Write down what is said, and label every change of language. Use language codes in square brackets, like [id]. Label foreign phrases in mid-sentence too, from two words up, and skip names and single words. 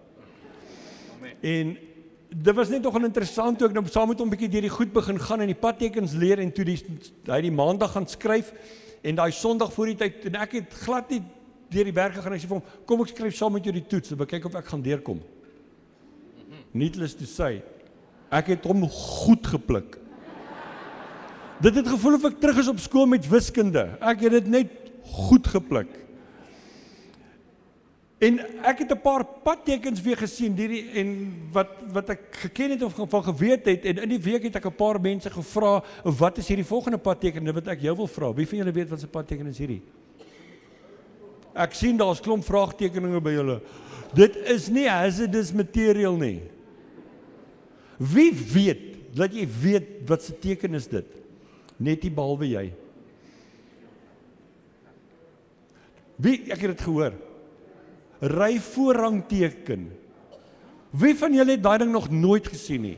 [af] En dit was net nogal interessant toe ek nou saam met hom 'n bietjie deur die goed begin gaan en die padtekens leer en toe hy die maandag gaan skryf en daai Sondag voor die tyd en ek het glad nie deur die werk gegaan en ek sê vir hom, kom ek skryf saam met jou die toets en kyk of ek gaan deurkom. [en] Needless to say, [af] ek het hom goed gepluk. Dit het gevoel of ek terug is op skool met wiskunde. Ek het dit net goed gepluk. En ek het 'n paar padtekens weer gesien en wat ek geken het of van geweet het en in die week het ek 'n paar mense gevra, wat is hierdie volgende padteken wat ek jou wil vra? Wie van julle weet wat se padteken is hierdie? Ek sien daar's klomp vraagtekeninge by julle. Dit is nie [en] hazardous material [af] nie. Wie weet dat jy weet wat se teken is dit? Net nie behalwe jy. Ek het dit gehoor. Ry voorrang teken. Wie van julle het daai ding nog nooit gesien nie?